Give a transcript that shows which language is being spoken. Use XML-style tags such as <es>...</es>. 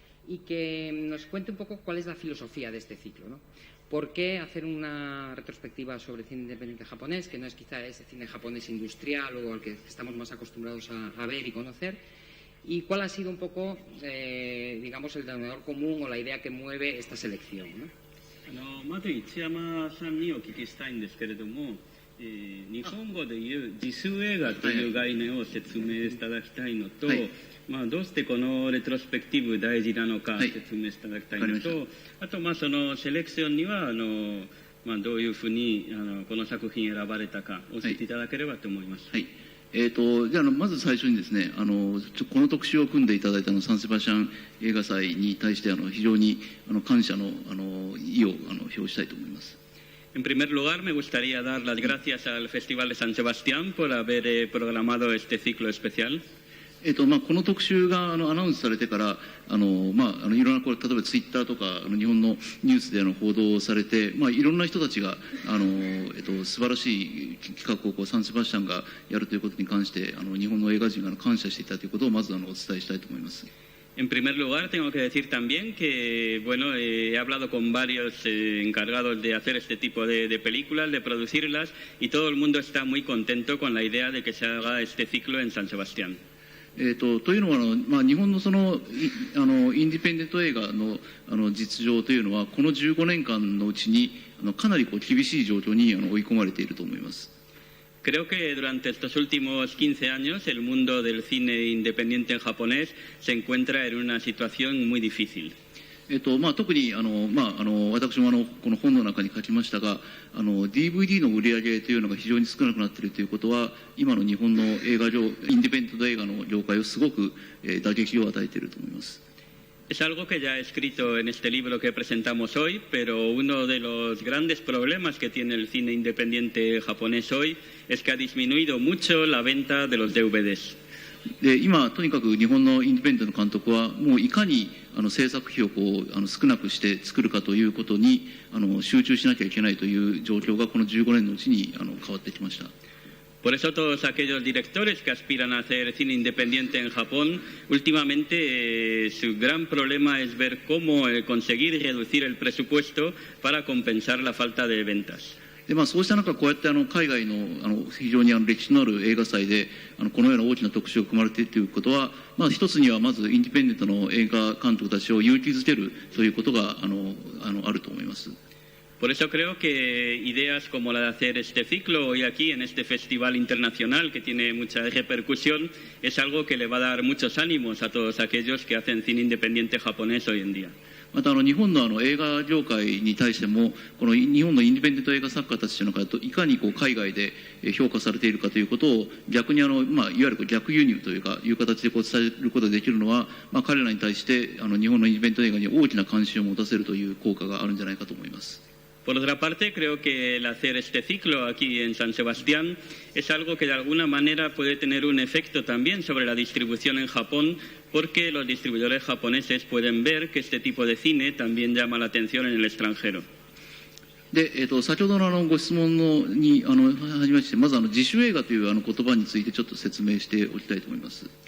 <es>Y que nos cuente un poco cuál es la filosofía de este ciclo, ¿no? ¿Por qué hacer una retrospectiva sobre cine independiente japonés, que no es quizá ese cine japonés industrial o al que estamos más acostumbrados a ver y conocer? ¿Y cuál ha sido un poco, digamos, el denominador común o la idea que mueve esta selección, ¿no?</es> <ja>まず市山さんにお聞きしたいんですけれども、日本語でいう自主映画という概念を説明していただきたいのと、どうしてこのレトロスペクティブ大事なのか説明していただきたいのと、あとそのセレクションにはどういうふうにこの作品選ばれたか教えていただければと思います。じゃあまず最初にですね、この特集を組んでいただいたサンセバスチャン映画祭に対して非常に感謝の意を表したいと思います。</ja> <es>En primer lugar, me gustaría dar las gracias al Festival de San Sebastián por haber programado este ciclo especial.</es> <ja>この特集がアナウンスされてからいろんな例えばツイッターとか日本のニュースで報道されて、いろんな人たちが素晴らしい企画をサンセバスチャンがやるということに関して日本の映画人が感謝していたということをまずお伝えしたいと思います。</ja> <es>En primer lugar, tengo que decir también que, bueno, he hablado con varios encargados de hacer este tipo de películas, de producirlas, y todo el mundo está muy contento con la idea de que se haga este ciclo en San Sebastián.</es> <ja>というのは日本のインディペンデント映画の実情というのはこの15年間のうちにかなり厳しい状況に追い込まれていると思います。</ja> <es>Creo que durante estos últimos 15 años el mundo del cine independiente en japonés se encuentra en una situación muy difícil.</es> <ja>特に私もこの本の中に書きましたがDVD の売り上げというのが非常に少なくなっているということは今の日本の映画業インディペンデント映画の業界をすごく打撃を与えていると思います。</ja> <es>Es algo que ya he escrito en este libro que presentamos hoy, pero uno de los grandes problemas que tiene el cine independiente japonés hoy es que ha disminuido mucho la venta de los DVDs.</es> <ja>で今、とにかく日本のインディペンデントの監督はもういかに制作費を少なくして作るかということに集中しなきゃいけないという状況がこの15年のうちに変わってきました。</ja> <es>Por eso todos aquellos directores que aspiran a hacer cine independiente en Japón, últimamente su gran problema es ver cómo conseguir reducir el presupuesto para compensar la falta de ventas.</es> <ja>でそうした中、こうやって海外の非常に歴史のある映画祭でこのような大きな特集が組まれているということは、一つにはまずインディペンデントの映画監督たちを勇気づけるということがあると思います。</ja> <es>Por eso creo que ideas como la de hacer este ciclo hoy aquí en este festival internacional que tiene mucha repercusión es algo que le va a dar muchos ánimos a todos aquellos que hacen cine independiente japonés hoy en día.</es> <ja>また日本の映画業界に対してもこの日本のインディペンデント映画作家たちの方といかに海外で評価されているかということを逆にいわゆる逆輸入という形で伝えることができるのは、彼らに対して日本のインディペンデント映画に大きな関心を持たせるという効果があるんじゃないかと思います。</ja> <es>Por otra parte, creo que el hacer este ciclo aquí en San Sebastián es algo que de alguna manera puede tener un efecto también sobre la distribución en Japón, porque los distribuidores japoneses pueden ver que este tipo de cine también llama la atención en el extranjero.</es> <ja>で先ほどのご質問に始めまして、まず自主映画という言葉についてちょっと説明しておきたいと思います。</ja>